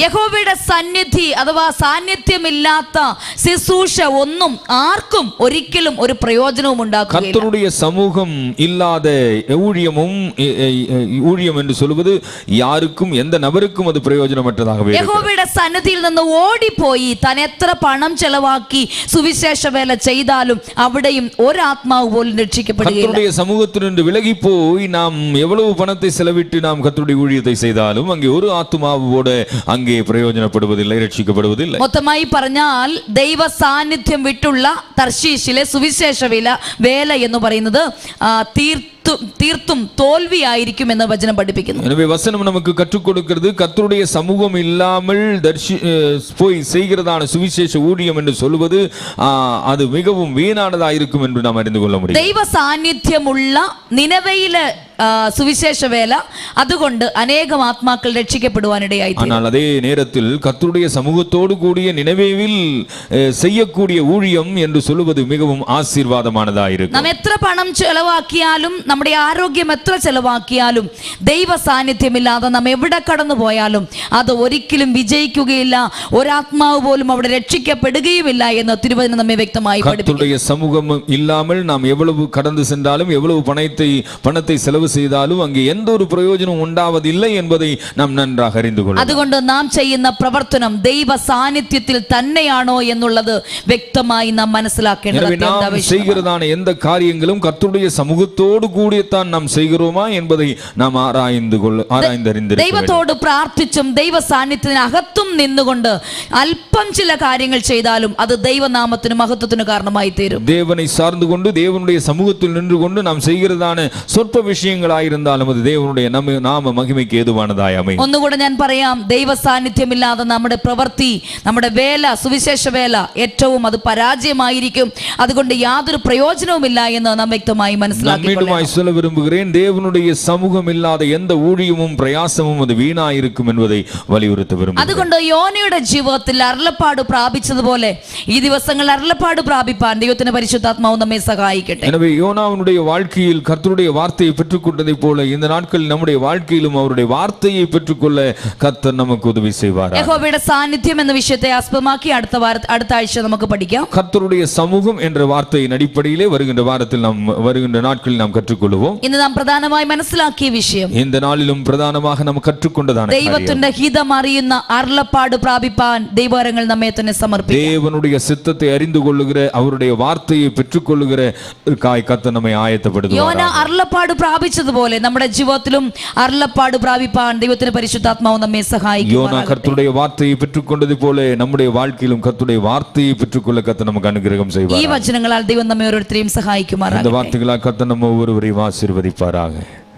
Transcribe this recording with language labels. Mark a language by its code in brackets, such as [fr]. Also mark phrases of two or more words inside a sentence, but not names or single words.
[ml] യഹോവയുടെ സന്നിധി അഥവാ സാന്നിധ്യമില്ലാത്ത ശുശ്രൂഷ ഒന്നും ആർക്കും ഒരിക്കലും ഒരു പ്രയോജനവും ഉണ്ടാക്കുകയില്ല. [ta] கர்த்தருடைய சமூகம் இல்லாத ஊழியம் என்று சொல்வது யாருக்கும், எந்த நபருக்கும் அது பிரயோஜனமற்றதாகவே இருக்கும். [ml] യഹോവയുടെ സന്നിധിയിൽ നിന്ന് ഓടിപ്പോയി താൻ എത്ര പണം ചെലവാക്കി സുവിശേഷ വേല ചെയ്താലും അവിടെയും ഒരു ആത്മാവ് പോലും രക്ഷിക്കപ്പെടുകയില്ല. [ta] கர்த்தருடைய சமூகத்திலிருந்து விலகி போய் நாம் எவ்வளவு பணத்தை செலவிட்டு நாம் கர்த்தருடைய ஊழியத்தை செய்தாலும் அங்கே ஒரு ஆத்மாவோடு அங்கே பிரயோஜனப்படுவதில்லை, ரட்சிக்கப்படுவதில்லை. [ml] മൊത്തമായി പറഞ്ഞാൽ ദൈവ സാന്നിധ്യം വിട്ടുള്ള തർശീശിലെ സുവിശേഷ വേല എന്ന് പറയുന്നത് തീർത്തും തോൽവിയായിരിക്കും എന്ന് വചനം പഠിപ്പിക്കുന്നു. [ta] எனவே வசனம் நமக்கு கற்றுக் கொடுக்கிறது, கர்த்தருடைய சமூகம் இல்லாமல் போய் செய்கிறதான சுவிசேஷ ஊழியம் என்று சொல்வது அது மிகவும் வீணானதா இருக்கும் என்று நாம் அறிந்து கொள்ள முடியும். [ml] ദൈവ സാന്നിധ്യമുള്ള നിനവയിലെ സുവിശേഷ വേല അതുകൊണ്ട് അനേകം ആത്മാക്കൾ രക്ഷിക്കപ്പെടുവാനിടയായി. [ta] ஆனால் அதே நேரத்தில் கர்த்தருடைய சமூகத்தோடு கூடிய நினைவேவில் செய்யக்கூடிய ஊழியம் என்று சொல்வது மிகவும் ஆசீர்வாதமானதா இருக்கும். [ml] നാം എത്ര പണം ചെലവാക്കിയാലും, നമ്മുടെ ആരോഗ്യം എത്ര ചെലവാക്കിയാലും, ദൈവ സാന്നിധ്യമില്ലാതെ നാം എവിടെ കടന്നു പോയാലും അത് ഒരിക്കലും വിജയിക്കുകയില്ല. ഒരാത്മാവ് പോലും അവിടെ രക്ഷിക്കപ്പെടുകയുമില്ല എന്ന് തിരുവചനം നമ്മെ വ്യക്തമായി പഠിപ്പിക്കുന്നു. [ta] கர்த்தருடைய சமூகம் இல்லாமல் நாம் எவ்வளவு கடந்து சென்றாலும், எவ்வளவு பணத்தை செலவு செய்தாலும் அங்கே எந்த ஒரு பிரயோஜனம் உண்டாவதில்லை என்பதை நாம் நன்றாக அறிந்து கொள்ளலாம். [ml] അതുകൊണ്ട് നാം ചെയ്യുന്ന പ്രവർത്തനം ദൈവ സാന്നിധ്യത്തിൽ തന്നെയാണോ എന്നുള്ളത് വ്യക്തമായി നാം മനസ്സിലാക്കേണ്ടത്. [ta] நாம் செய்கிறதான எந்த காரியங்களும் கர்த்தருடைய சமூகத்தோடு கூடியத்தான் நாம் செய்கிறோமா என்பதை நாம் ஆராய்ந்தறிந்து [ml] ദൈവത്തോട് പ്രാർത്ഥിച്ചും ദൈവ സാന്നിധ്യത്തിനകത്തും നിന്നുകൊണ്ട് അല്പം ചില കാര്യങ്ങൾ ചെയ്താലും അത് ദൈവനാമത്തിന് മഹത്വത്തിന് കാരണമായി തീരും. [ta] தேவனை சார்ந்து கொண்டு தேவனுடைய சமூகத்தில் நின்று கொண்டு நாம் செய்கிறதான சொற்ப விஷயங்களாயிருந்தாலும் அது தேவனுடைய நாம மகிமைக்கு ஏதுவானதாய் அமையும். [ml] ഒന്നുകൂടെ ഞാൻ പറയാം, ദൈവ സാന്നിധ്യമില്ലാതെ നമ്മുടെ പ്രവൃത്തി, നമ്മുടെ വേല, സുവിശേഷ വേല ഏറ്റവും അത് പരാജയമായിരിക്കും. അതുകൊണ്ട് യാതൊരു പ്രയോജനവുമില്ല എന്ന് നാം വ്യക്തമായി മനസ്സിലാക്കിക്കൊള്ളണം. [ta] சொல்ல விரும்புகிறேன், தேவனுடைய சமூகம் இல்லாத எந்த ஊழியமும் பிரயாசமும் அது வீணாயிருக்கும் என்பதை வலியுறுத்த விரும்புகிறேன். [ml] അതുകൊണ്ട് യോനയുടെ ജീവിതത്തിൽ അരുളപ്പാട് പ്രാപിച്ചതുപോലെ ഈ ദിവസങ്ങളിൽ അരുളപ്പാട് പ്രാപിപ്പാൻ ദൈവത്തിന്റെ പരിശുദ്ധാത്മാവ് നമ്മെ സഹായിക്കട്ടെ. [ta] எனவே யோனாவுடைய வாழ்க்கையில் கர்த்தருடைய வார்த்தையை பெற்றுக்கொள்ள பெற்றுக்கொண்டதை போல இந்த நாட்களில் நம்முடைய வாழ்க்கையிலும் அவருடைய வார்த்தையை பெற்றுக்கொள்ள கர்த்தர் நமக்கு உதவி செய்வார். [ml] യഹോവയുടെ സാന്നിധ്യം എന്ന വിഷയത്തെ ആസ്പദമാക്കി അടുത്ത ആഴ്ച നമുക്ക് പഠിക്കാം. [ta] கர்த்தருடைய சமூகம் என்ற வார்த்தையின் அடிப்படையிலே வருகின்ற நாட்களில் நாம் கற்றுக்கொள்வோம். [ml] ഇന്ന് നാം പ്രധാനമായി മനസ്സിലാക്കിയ വിഷയം, [ta] இந்த நாளிலும் பிரதானமாக நாம் கற்றுக்கொண்டதான [ml] ദൈവത്തിന്റെ ഹിതം അറിയുന്ന അരുളപ്പാട് പ്രാപിപ്പാൻ ദൈവവരങ്ങൾ നമ്മെ തന്നെ സമർപ്പിക്കാം. [ta] தேவனுடைய சித்தத்தை அறிந்து கொள்ளுகிற அவருடைய வார்த்தையை பெற்றுக்கொள்ளுகிற கர்த்தர் நம்மை ஆயத்தப்படுத்துவார். [ml] യോന അരുളപ്പാട് പ്രാപിച്ചതുപോലെ നമ്മുടെ ജീവിതത്തിലും അരുളപ്പാട് പ്രാപിപ്പാൻ ദൈവത്തിന്റെ പരിശുദ്ധാത്മാവ് നമ്മെ സഹായിക്കും. [ta] யோனா கர்த்தருடைய வார்த்தையை பெற்றுக்கொண்டது போல நம்முடைய வாழ்க்கையிலும் கர்த்தருடைய வார்த்தையை பெற்றுக்கொள்ள கர்த்தர் நமக்கு அனுகிரகம் செய்வார். [ml] ഈ വചനങ്ങളാൽ ദൈവം നമ്മെ ഓരോരുത്തരെയും സഹായിക്കുമാറാകട്ടെ. [ta] இந்த வார்த்தைகளால் கர்த்தர் நம்ம ஒவ்வொருவரையும் ஆசீர்வதிப்பாராக.